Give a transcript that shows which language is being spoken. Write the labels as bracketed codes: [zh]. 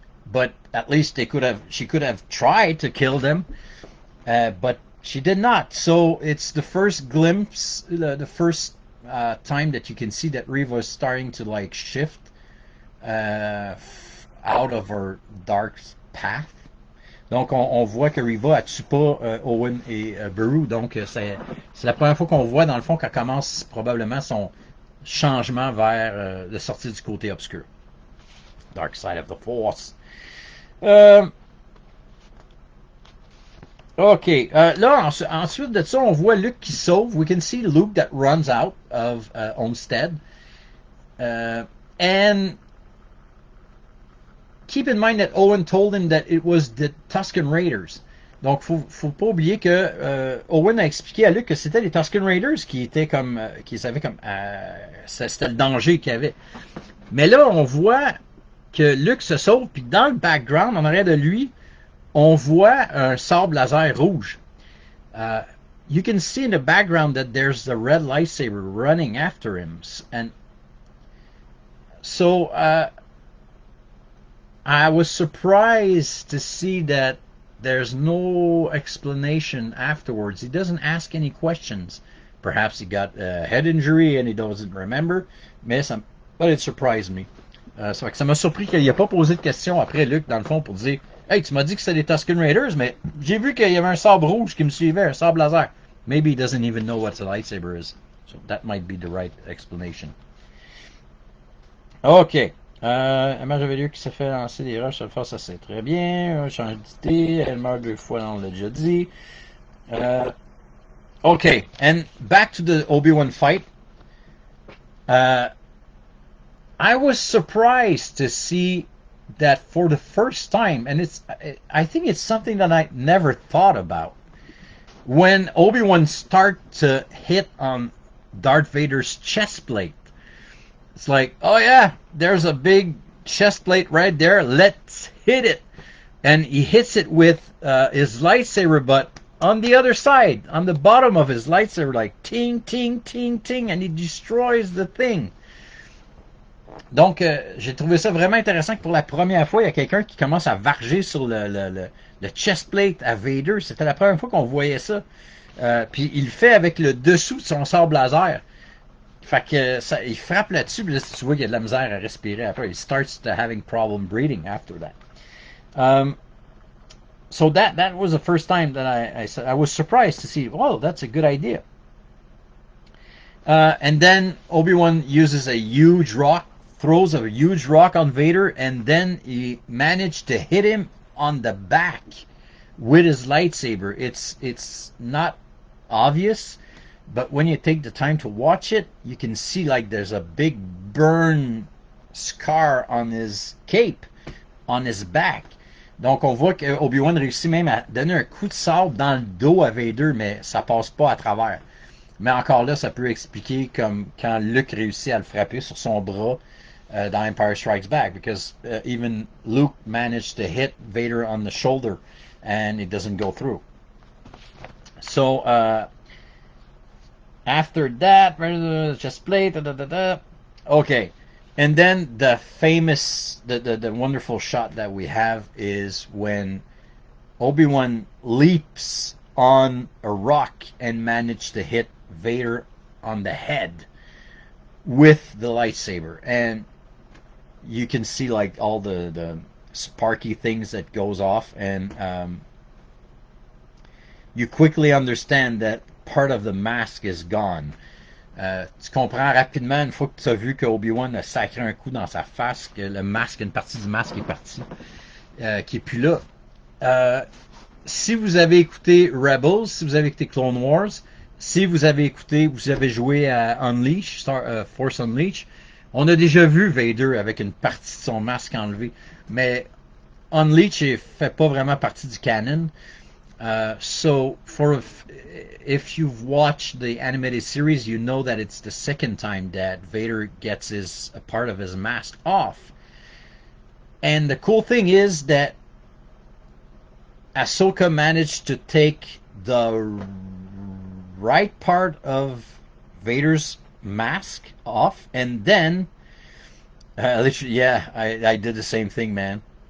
[en] But at least she could have tried to kill them, but she did not. So it's the first glimpse, the first time that you can see that Reva is starting to like shift out of her dark path. [fr] Donc on voit que Reva elle tue pas Owen et Beru. Donc c'est la première fois qu'on voit dans le fond qu'elle commence probablement son changement vers de sortir du côté obscur. [en] Dark side of the Force. [fr] OK. Là, ensuite de ça, on voit Luke qui sauve. [en] We can see Luke that runs out of Homestead. And keep in mind that Owen told him that it was the Tusken Raiders. [fr] Donc, faut pas oublier que Owen a expliqué à Luke que c'était les Tusken Raiders qui étaient comme, qui savaient comme, c'était le danger qu'il y avait. Mais là, on voit que Luke se sauve, puis dans le background, en arrière de lui, on voit un sable laser rouge. [en] You can see in the background that there's the red lightsaber running after him. And so I was surprised to see that there's no explanation afterwards. He doesn't ask any questions. Perhaps he got a head injury and he doesn't remember. But it surprised me. [fr] Ça m'a surpris qu'il n'ait pas posé de questions après Luke, dans le fond, pour dire « Hey, tu m'as dit que c'était les Tusken Raiders, mais j'ai vu qu'il y avait un sabre rouge qui me suivait, un sabre laser. » [en] Maybe he doesn't even know what a lightsaber is. So that might be the right explanation. OK. [fr] Image de Vader qui s'est fait lancer des roches, ça c'est très bien. Change d'idée, elle meurt 2 fois, on l'a déjà dit. OK. [en] And back to the Obi-Wan fight. I was surprised to see that for the first time, and I think it's something that I never thought about. When Obi-Wan starts to hit on Darth Vader's chest plate, it's like, oh yeah, there's a big chest plate right there, let's hit it. And he hits it with his lightsaber, but on the other side, on the bottom of his lightsaber, like ting, ting, ting, ting, and he destroys the thing. [fr] Donc, j'ai trouvé ça vraiment intéressant que pour la première fois, il y a quelqu'un qui commence à varger sur le chest plate à Vader. C'était la première fois qu'on voyait ça. Puis il le fait avec le dessous de son sabre laser. Fait que il frappe là-dessus, puis là, tu vois qu'il y a de la misère à respirer après. [en] He starts to having problem breathing after that. So that was the first time that I was surprised to see, oh, that's a good idea. And then Obi-Wan uses a huge rock, throws a huge rock on Vader, and then he managed to hit him on the back with his lightsaber. It's not obvious, but when you take the time to watch it, you can see like there's a big burn scar on his cape, on his back. [fr] Donc on voit que Obi-Wan réussit même à donner un coup de sabre dans le dos à Vader, mais ça passe pas à travers. Mais encore là, ça peut expliquer comme quand Luke réussit à le frapper sur son bras dans Empire Strikes Back, [en] because even Luke managed to hit Vader on the shoulder and it doesn't go through. So after that, just play. Okay, and then the famous, the wonderful shot that we have is when Obi-Wan leaps on a rock and managed to hit Vader on the head with the lightsaber, and you can see like all the sparky things that goes off, and you quickly understand that part of the mask is gone. [fr] Tu comprends rapidement une fois que tu as vu que Obi-Wan a sacré un coup dans sa face, que le masque, une partie du masque est partie, qui est plus là. Si vous avez écouté Rebels, si vous avez écouté Clone Wars, si vous avez joué à Unleash, Force Unleash, on a déjà vu Vader avec une partie de son masque enlevé. Mais Unleash ne fait pas vraiment partie du canon. [en] So if you've watched the animated series, you know that it's the second time that Vader gets a part of his mask off. And the cool thing is that Ahsoka managed to take the right part of Vader's mask off, and then literally, yeah, I did the same thing, man.